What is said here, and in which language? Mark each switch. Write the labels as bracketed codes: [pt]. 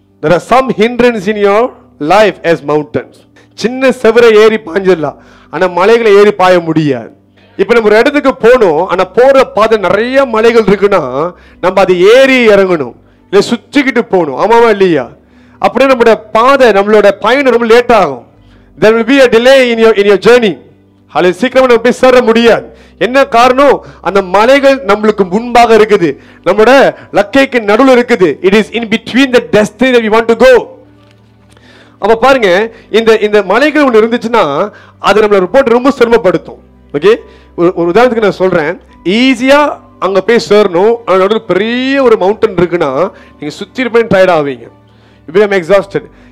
[en] There are some hindrance in your life as mountains. [ta] சின்ன செவரை ஏறி பாஞ்சிடலாம், ஆனா மலைகளை ஏறி பாய முடியாது. இப்ப நம்ம ஒரு இடத்துக்கு போகணும், ஆனா போற பாதை நிறைய மலைகள் இருக்குன்னா நம்ம அதை ஏறி இறங்கணும், இல்லை சுற்றிக்கிட்டு போகணும். ஆமாவா இல்லையா? அப்படியே நம்மளோட பாதை, நம்மளோட பயணம் ரொம்ப லேட் ஆகும். [en] There will be a delay in your journey. [ta] அது சீக்கிரமா நம்ம போய் சேர முடியாது. என்ன காரணம்? அந்த மலைகள் நம்மளுக்கு முன்பாக இருக்குது, நம்மளோட லக்கைக்கு நடுவில் இருக்குது. [en] It is in between the destiny that we want to go. [ta] அப்ப பாருங்க, இந்த மலைகள் ஒன்று இருந்துச்சுன்னா அது நம்மளை ரிப்போர்ட் ரொம்ப சிரமப்படுத்தும். ஓகே, ஒரு உதாரணத்துக்கு நான் சொல்றேன். ஈஸியா அங்க போய் சேரணும், அதோட பெரிய ஒரு மவுண்டன் இருக்குன்னா நீங்க சுத்தி இருப்பேன் டயர்ட் ஆவீங்க. இப்போ நம்ம எக்ஸாஸ்டட்.